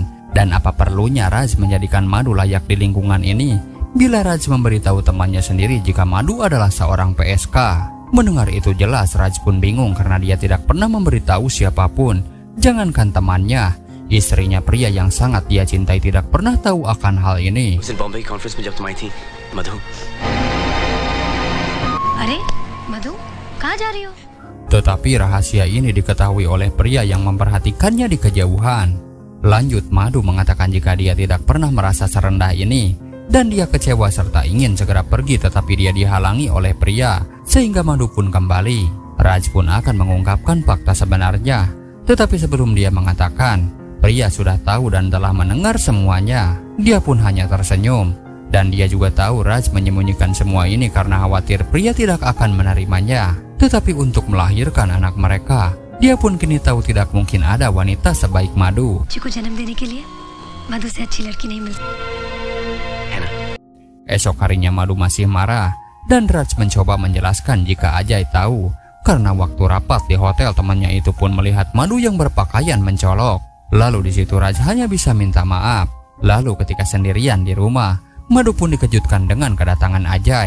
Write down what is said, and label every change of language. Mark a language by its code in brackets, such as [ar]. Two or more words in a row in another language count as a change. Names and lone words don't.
[id] Dan apa perlunya Raj menjadikan Madu layak di lingkungan ini bila Raj memberitahu temannya sendiri jika Madu adalah seorang PSK. Mendengar itu jelas Raj pun bingung karena dia tidak pernah memberitahu siapapun. Jangankan temannya, istrinya pria yang sangat dia cintai tidak pernah tahu akan hal ini. [hi] उस दिन बॉम्बे कॉन्फ्रेंस में जब तुम आई थी मधु अरे मधु कहाँ जा रही हो? [id] Tetapi rahasia ini diketahui oleh pria yang memperhatikannya di kejauhan. Lanjut, Madu mengatakan jika dia tidak pernah merasa serendah ini dan dia kecewa serta ingin segera pergi, tetapi dia dihalangi oleh pria sehingga Madu pun kembali. Raj pun akan mengungkapkan fakta sebenarnya, tetapi sebelum dia mengatakan, pria sudah tahu dan telah mendengar semuanya. Dia pun hanya tersenyum, dan dia juga tahu Raj menyembunyikan semua ini karena khawatir pria tidak akan menerimanya. Tetapi untuk melahirkan anak mereka, dia pun kini tahu tidak mungkin ada wanita sebaik Madu. [hi] बच्चे को जन्म देने के लिए मधु से अच्छी लड़की नहीं मिलती। है ना। [id] Esok harinya Madu masih marah, dan Raj mencoba menjelaskan jika Ajay tahu. Karena waktu rapat di hotel, temannya itu pun melihat Madu yang berpakaian mencolok. Lalu di situ Raj hanya bisa minta maaf. Lalu ketika sendirian di rumah, Madu pun dikejutkan dengan kedatangan Ajay.